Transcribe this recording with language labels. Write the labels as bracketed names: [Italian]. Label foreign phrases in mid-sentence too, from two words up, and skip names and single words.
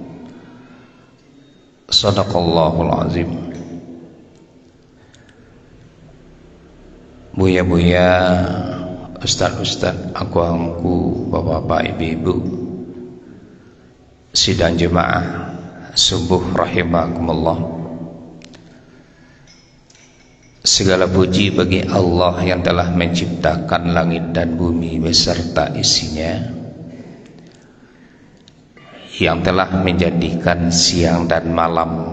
[Arabic] Shadaqallahul azim. [Indonesian] Buya-buya, ustaz-ustaz, angku-angku, bapak-bapak, ibu-ibu, sidang jemaah subuh rahimakumullah. Segala puji bagi Allah yang telah menciptakan langit dan bumi beserta isinya, yang telah menjadikan siang dan malam,